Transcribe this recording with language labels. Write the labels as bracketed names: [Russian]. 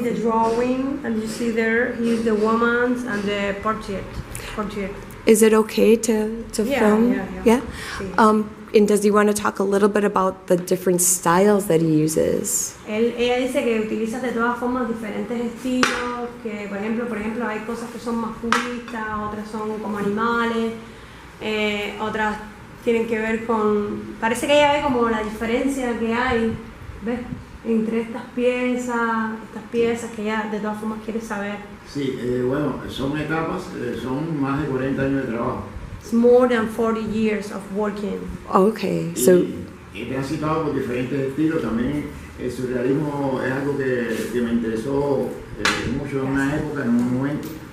[English] see the drawing, and you see there he used the woman's and the portrait. Is it okay to film? Yeah. Yeah? And does he want to talk a little bit about the different styles that he uses? [Spanish] Ella dice que utiliza de todas formas diferentes estilos, que por ejemplo hay cosas que son más cubistas, otras son como animales, otras tienen que ver con... Parece que ella ve como la diferencia que hay, ¿ves? Entre estas piezas que ella de todas formas quiere saber. Sí, bueno, son etapas, son más de 40 años de trabajo. [English] It's more than 40 years of working. Okay, so... [Spanish] Y he transitado por diferentes estilos. También el surrealismo es algo que me interesó mucho en una época, en un momento.